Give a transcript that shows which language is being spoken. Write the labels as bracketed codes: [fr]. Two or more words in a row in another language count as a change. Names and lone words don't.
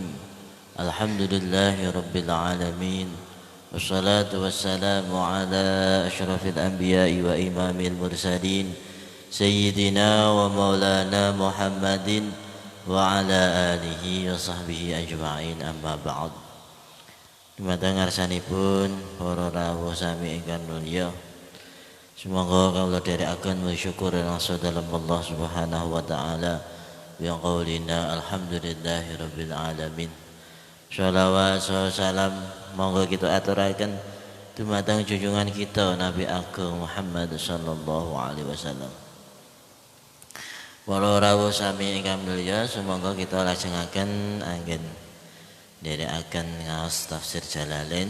[ar] الحمد لله رب العالمين. والصلاة والسلام على أشرف الأنبياء وإمام المرسلين سيدنا ومولانا محمد وعلى آله وصحبه أجمعين، أما بعد. [jv] Dumateng ngarsanipun para rawuh sami ingkang mulya, semoga kawula dherekaken [id] bersyukur langsung dalam [jv] Allah [ar] سبحانه وتعالى بقولنا الحمد لله رب العالمين. [jv] Shalawat salam monggo kita aturaken dumateng junjungan kita Nabi Agung Muhammad [ar] صلى الله عليه وسلم. [jv] Para rawuh sami ingkang mulya, semoga kita lajengaken anggen dherekaken ngaos tafsir Jalalain.